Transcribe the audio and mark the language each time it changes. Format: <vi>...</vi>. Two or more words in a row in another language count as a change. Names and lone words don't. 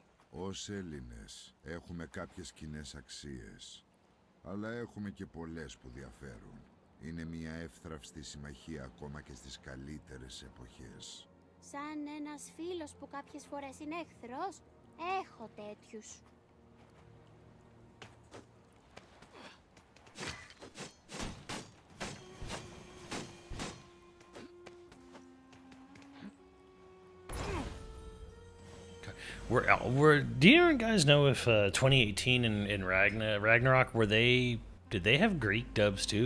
<el>Ως Έλληνες έχουμε κάποιες κοινές αξίες, αλλά έχουμε και πολλές που διαφέρουν. Είναι μια εύθραυστη συμμαχία ακόμα και στις καλύτερες εποχές. Σαν ένας φίλος που κάποιες φορές είναι εχθρός? Έχω τέτοιους.</el> <en>Do you guys know if 2018 and Ragnarok did they have Greek dubs too?</en>